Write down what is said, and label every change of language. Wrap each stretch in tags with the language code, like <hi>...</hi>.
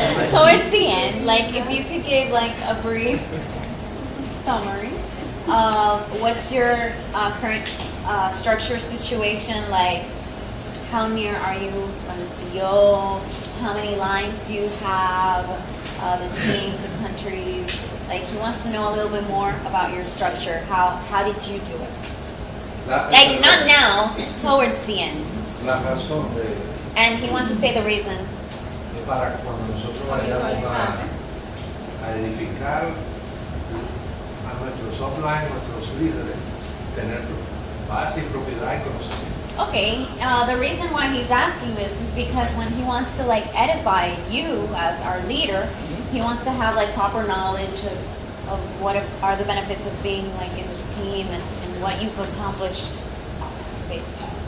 <en>Towards the end, like if you could give like a brief summary of what's your current structure situation, like how near are you from the CEO, how many lines do you have, the teams, the countries, like he wants to know a little bit more about your structure, how did you do it? Like not now, towards the end.</en> <es>La razón de</es> <en>And he wants to say the reason.</en> <es>es para cuando nosotros vayamos a edificar a nuestros offline, nuestros líderes, tener base y propiedad y conocimiento.</es> <en>Okay, the reason why he's asking this is because when he wants to like edify you as our leader, he wants to have like proper knowledge of what are the benefits of being like in this team and what you've accomplished, basically.</en>